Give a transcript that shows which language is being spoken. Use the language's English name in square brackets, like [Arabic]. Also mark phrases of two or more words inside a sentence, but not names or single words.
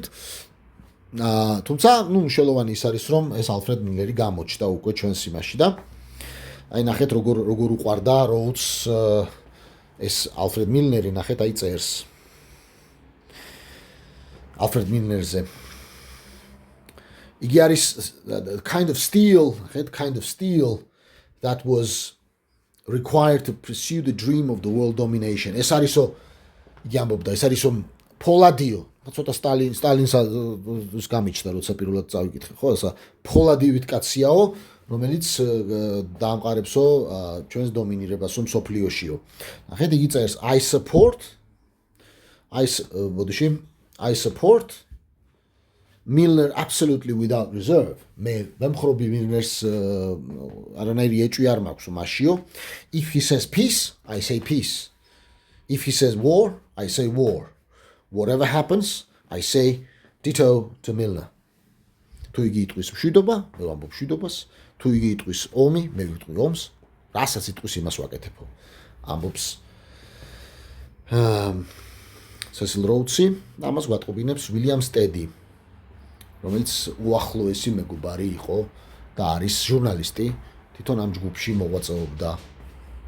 [Georgian] თუმცა, მნიშვნელოვანი ის არის, რომ ეს ალფრედ მილნერი გამოჩნდა უკვე ჩვენს იმაში და აი ნახეთ როგორ უყვარდა როუდს ეს ალფრედ მილნერი, ნახეთ აი წერს ალფრედ მილნერზე. იგი არის [English] kind of steel that was required to pursue the dream of the world domination. [Georgian] ეს არისო იგი ამბობდა, ეს არისო ფოლადიო. ცოტა სტალინს გამიჩნდა, როცა პირველად წავიკითხე, ხო, ესა ფოლადივით კაციაო, რომელიც დაამყარებსო ჩვენს დომინირებას მსოფლიოშიო. ნახეთ, იგი წერს [English] I support Milner absolutely without reserve. [Georgian] მე მომხრობი Milner-ს არანაირი ეჭვი არ მაქვს მასშიო. [English] If he says peace, I say peace. If he says war, I say war. Whatever happens, I say ditto to Milner. [Georgian] თუ იგი იტყვის მშვიდობა, მე ვამბობ მშვიდობას. თუ იგი იტყვის ომი, მე ვიტყვი ომს. რასაც იტყვის, იმას ვაკეთებო. ამბობს სესილ როუდსი, ამას გვატყობინებს ვილიამ სტედი, რომელიც უახლოესი მეგობარი იყო და არის ჟურნალისტი, თვითონ ამ ჯგუფში მოღვაწეობდა.